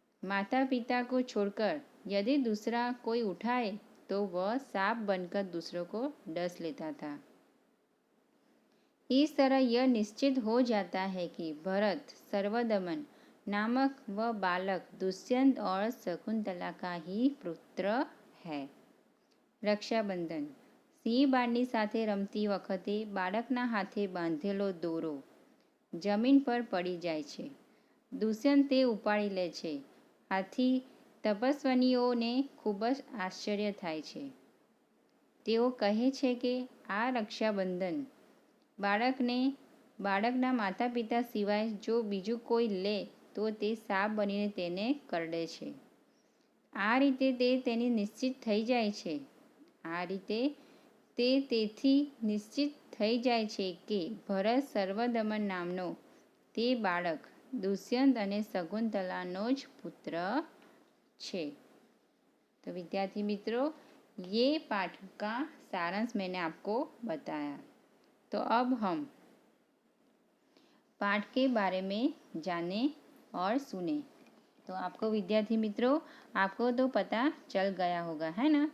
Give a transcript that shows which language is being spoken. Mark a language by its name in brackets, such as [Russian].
[Hindi] माता पिता को छोड़कर यदि दूसरा कोई उठाए तो वह सांप बनकर दूसरों को डस लेता था। इस तरह यह निश्चित हो जाता है कि भरत सर्वदमन नामक वह बालक दुष्यंत और शकुंतला का ही पुत्र है। [Gujarati] રક્ષાબંધન સિંહ બાળની સાથે રમતી વખતે બાળકના હાથે બાંધેલો દોરો જમીન પર પડી જાય છે. દુષ્યંત તે ઉપાડી લે છે. આથી તપસ્વીનીઓને ખૂબ જ આશ્ચર્ય થાય છે. તેઓ કહે છે કે આ રક્ષાબંધન બાળકના માતા પિતા સિવાય જો બીજું કોઈ લે તો તે સાપ બનીને તેને કરડે છે. આ રીતે તે તેની નિશ્ચિત થઈ જાય છે. તેથી નિશ્ચિત થઈ જાય છે કે ભરત સર્વદમન નામનો તે બાળક दुष्यंत અને शकुंतलाનો જ પુત્ર છે. [Hindi] तो विद्यार्थी मित्रों, ये पाठ का सारांश मैंने आपको बताया। तो अब हम पाठ के बारे में जाने और सुने। तो आपको विद्यार्थी मित्रों, आपको तो पता चल गया होगा, है ना।